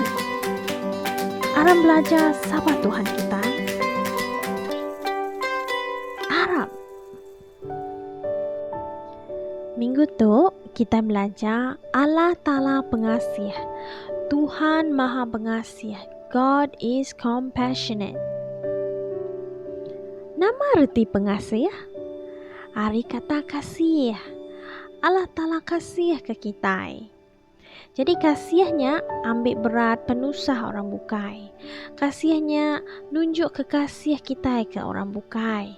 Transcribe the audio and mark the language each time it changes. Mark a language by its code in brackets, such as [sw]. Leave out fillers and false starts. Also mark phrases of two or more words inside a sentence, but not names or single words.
[iba] Aram belajar sapa Tuhan kita. Aram. Minggu tu kita belajar Allah Ta'ala pengasih. Tuhan Maha Pengasih. [en] God is compassionate. [iba] Nama arti pengasih? Ari kata kasih. Allah Ta'ala kasih ke kita. Jadi kasihnya ambil berat penusah orang bukai. Kasihnya nunjuk kekasih kita ke orang bukai.